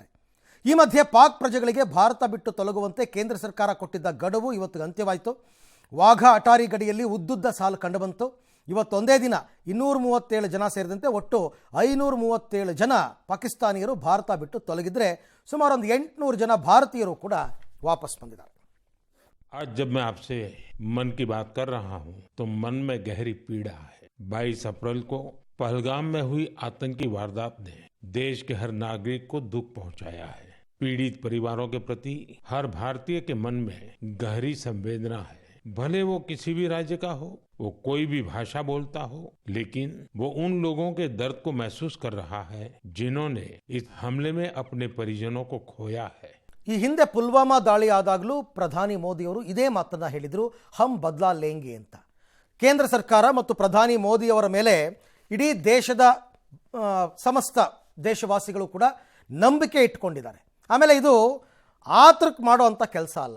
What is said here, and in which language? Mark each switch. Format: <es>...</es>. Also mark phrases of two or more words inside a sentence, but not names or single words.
<kn>ಈ ಮಧ್ಯೆ ಪಾಕ್ ಪ್ರಜೆಗಳಿಗೆ ಭಾರತ ಬಿಟ್ಟು ತೊಲಗುವಂತೆ ಕೇಂದ್ರ ಸರ್ಕಾರ ಕೊಟ್ಟಿದ್ದ ಗಡುವು ಇವತ್ತು ಅಂತ್ಯವಾಯಿತು. ವಾಘಾ ಅಟಾರಿ ಗಡಿಯಲ್ಲಿ ಉದ್ದುದ್ದ ಸಾಲು ಕಂಡುಬಂತು. ಇವತ್ತೊಂದೇ ದಿನ 237 ಜನ ಸೇರಿದಂತೆ ಒಟ್ಟು 537 ಜನ ಪಾಕಿಸ್ತಾನಿಯರು ಭಾರತ ಬಿಟ್ಟು ತೊಲಗಿದ್ರೆ ಸುಮಾರು ಒಂದು 800 ಜನ ಭಾರತೀಯರು ಕೂಡ ವಾಪಸ್ ಬಂದಿದ್ದಾರೆ.</kn> <hi>आज जब मैं आपसे मन की बात कर रहा हूं तो मन में गहरी पीड़ा है. 22 अप्रैल को पहलगाम में हुई आतंकी वारदात ने देश के हर नागरिक को दुख पहुंचाया है. पीड़ित परिवारों के प्रति हर भारतीय के मन में गहरी संवेदना है. भले वो किसी भी राज्य का हो, वो कोई भी भाषा बोलता हो, लेकिन वो उन लोगों के दर्द को महसूस कर रहा है जिन्होंने इस हमले में अपने परिजनों को खोया है.</hi> <kn>ಈ ಹಿಂದೆ ಪುಲ್ವಾಮಾ ದಾಳಿ ಆದಾಗಲೂ ಪ್ರಧಾನಿ ಮೋದಿಯವರು ಇದೇ ಮಾತನ್ನು ಹೇಳಿದರು,</kn> <hi>हम बदला लेंगे</hi> <kn>ಅಂತ. ಕೇಂದ್ರ ಸರ್ಕಾರ ಮತ್ತು ಪ್ರಧಾನಿ ಮೋದಿಯವರ ಮೇಲೆ ಇಡೀ ದೇಶದ ಸಮಸ್ತ ದೇಶವಾಸಿಗಳು ಕೂಡ ನಂಬಿಕೆ ಇಟ್ಕೊಂಡಿದ್ದಾರೆ. ಆಮೇಲೆ ಇದು ಆತೃಕ್ ಮಾಡೋ ಅಂಥ ಕೆಲಸ ಅಲ್ಲ.</kn>